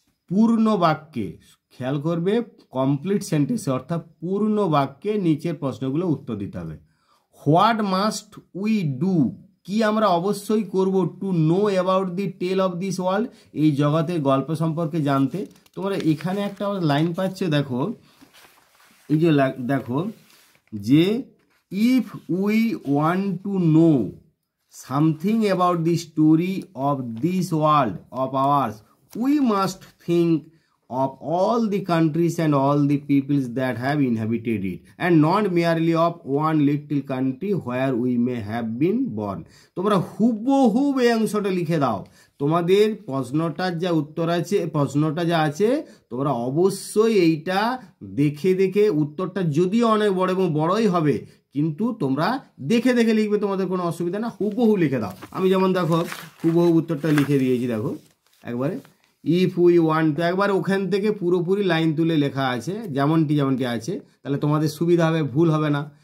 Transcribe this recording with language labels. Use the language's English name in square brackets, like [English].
[Bangla] পূর্ণ বাক্যে, খেয়াল করবে কমপ্লিট সেন্টেন্সে অর্থাৎ পূর্ণ বাক্যে নিচের প্রশ্নগুলো উত্তর দিতে হবে। [English] what must we do, [Bangla] কি আমরা অবশ্যই করব [English] to know about the tale of this world, [Bangla] এই জগতের গল্প সম্পর্কে জানতে। তোমরা এখানে একটা লাইন পাচ্ছ, দেখো এই যে দেখো যে [English] If we want to know something about the story of this world of ours we must think of all the countries and all the peoples that have inhabited it and not merely of one little country where we may have been born। [Bangla] তোমরা হুবহুব এই অংশটা লিখে দাও। তোমাদের প্রশ্নটার যা উত্তর আছে, প্রশ্নটা যা আছে তোমরা অবশ্যই এইটা দেখে দেখে, উত্তরটা যদিও অনেক বড় এবং বড়ই হবে কিন্তু তোমরা দেখে দেখে লিখবে, তোমাদের কোনো অসুবিধা না, হুবহু লিখে দাও। আমি যেমন দেখো হুবহু উত্তরটা লিখে দিয়েছি, দেখো একবারে [English] if we want to, [Bangla] একবার ওখান থেকে পুরোপুরি লাইন তুলে লেখা আছে যেমনটি আছে, তাহলে তোমাদের সুবিধা হবে, ভুল হবে না।